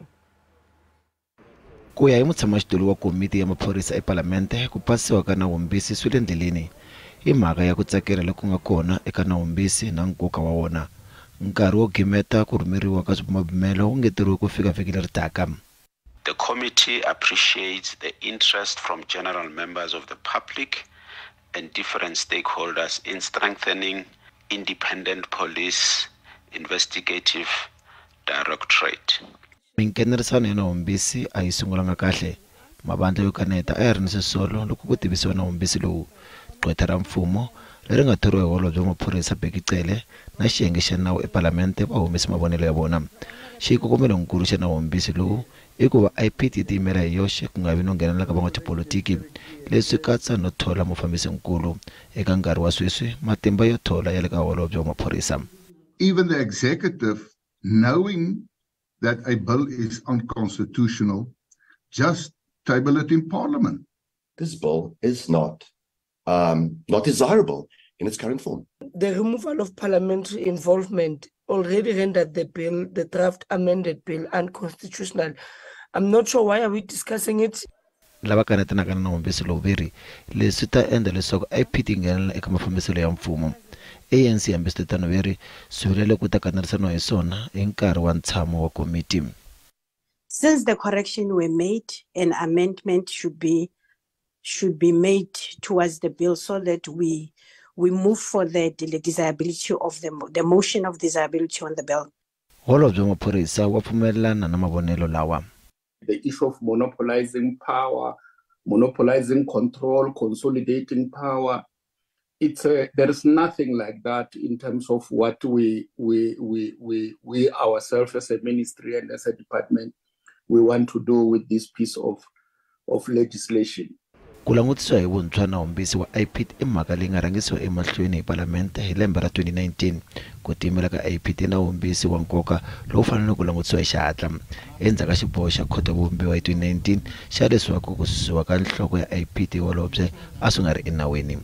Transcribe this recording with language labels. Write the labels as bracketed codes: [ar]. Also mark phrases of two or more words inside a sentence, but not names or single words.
[ts] Ku ya hi mutshamaxitulu wa komiti ya maphorisa ePalamende, ku pasiwa ka nawumbisi swi le ndleleni hi mhaka ya ku tsakela loku nga kona eka nawumbisi na nkoka wa wona. Nkarhi wo gimeta ku rhumeriwa ka swibumabumelo wu ngeteriwe ku fika vhiki leri taka. [en] The committee appreciates the interest from general members of the public and different stakeholders in strengthening independent police investigative directorate. [ts] Minkenerisano ya nawumbisi a yi sungulanga kahle. Mabandla yo kaneta a ya ri ni swisolo loko ku tivisiwa nawumbisi lowu. Gqwetha ra mfumo leri nga thoriwa hi Holobye wa Maphorisa Bekicele na xiyenge xa nawu ePalamende va humese mavonelo ya vona. Xikokomelonkulu xa nawumbisi lowu i ku va IPT yi tiyimela hi yoxe ku nga vi no nghenelela ka van'watipolitiki, leswi katsa no thola mufambisinkulu eka nkarhi wa sweswi matimba yo thola ya le ka Holobye wa Maphorisa. [en] Even the executive, knowing that a bill is unconstitutional, just table it in Parliament. This bill is not desirable in its current form. The removal of parliamentary involvement already rendered the bill, the draft amended bill, unconstitutional. I'm not sure why are we discussing it. [ts] Lava kanetanaka na nawumbisi lowu veri leswi ta endla leswaku IPT nghenelela eka mafambiselo ya mfumo. ANC hambiswiritano veri swi vilele ku ta kanerisana hi swona hi nkarhi wa ntshamo wa komiti. [en] Since the correction were made, an amendment should be made towards the bill so that we move for the desirability of the motion of desirability on the bill. [ts] Holobye wa Maphorisa wa pfumelelana na mavonelo lawa. [en] The issue of monopolizing power, monopolizing control, consolidating power. There is nothing like that in terms of what we ourselves as a ministry and as a department we want to do with this piece of legislation. [ts] Ku langutisiwa hi vuntshwa nawumbisi wa IPT i mhaka leyi nga rhangisiwa emahlweni hi Palamende hi lembe ra 2019. Ku tiyimela ka IPT nawumbisi wa nkoka lowu fanele ku langutisiwa hi xihatla. Endzhaku ka xiboho xa khoto vumbiwa hi 2019 xa leswaku ku susiwa ka nhloko ya IPT Holobye a swi nga ri enawini.